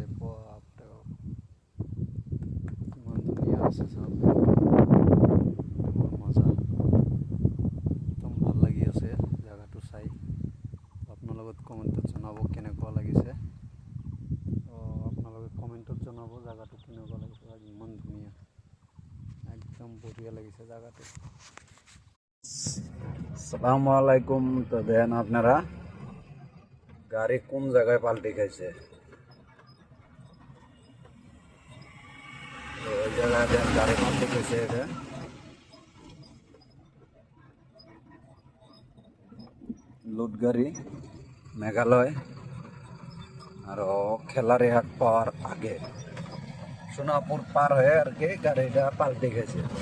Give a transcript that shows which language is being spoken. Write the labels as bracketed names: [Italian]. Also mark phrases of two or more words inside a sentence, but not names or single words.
[Assamese] বাপৰে বাপ, কিমান ধুনীয়া আছে চাওক, বৰ মজা, একদম ভাল লাগি আছে জেগাটো চাই। আপোনালোকে কমেণ্টত জনাব কেনেকুৱা লাগিছে। আপোনালোকে কমেণ্টত জনাব জেগাটো কেনেকুৱা লাগিছে। ইমান ধুনীয়া, একদম বঢ়িয়া লাগিছে জেগাটো। [Arabic] السلام عليكم. [Bangla] তো দেখেন আপনারা গাড়ি কোন জায়গায় পাল্টি খাইছে। তো ওই জায়গায় দেখেন গাড়ি পাল্টি খাইছে। এটা লুট গাড়ি, মেঘালয় আর খেলারি হাট পাওয়ার আগে সোনাপুর পার হয়ে আর কি গাড়িটা পাল্টি গেছে।